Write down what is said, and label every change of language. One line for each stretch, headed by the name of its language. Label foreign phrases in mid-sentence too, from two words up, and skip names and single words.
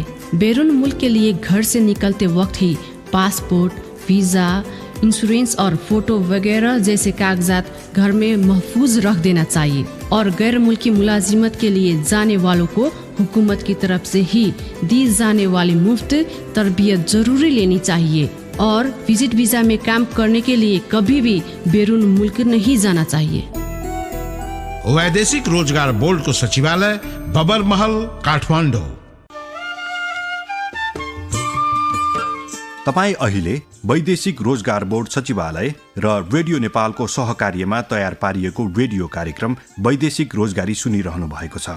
Urdu: بیرون ملک کے لیے گھر سے نکلتے وقت ہی
English: passport, visa, insurance
Urdu: اور فوٹو وغیرہ جیسے کاغذات گھر میں محفوظ رکھ دینا چاہیے. اور غیر ملکی ملازمت کے لیے جانے والوں کو حکومت کی طرف سے ہی دی جانے والی مفت تربیت ضروری لینی چاہیے. اور
English: visit visa
Urdu: میں کام کرنے کے لیے کبھی بھی بیرون ملک نہیں جانا چاہیے.
Nepali: वैदेशिक रोजगार बोर्डको सचिवालय, बबर महल, काठमाडौँ। तपाईँ अहिले वैदेशिक रोजगार बोर्ड सचिवालय र रेडियो नेपालको सहकार्यमा तयार पारिएको रेडियो कार्यक्रम वैदेशिक रोजगारी सुनिरहनु भएको छ।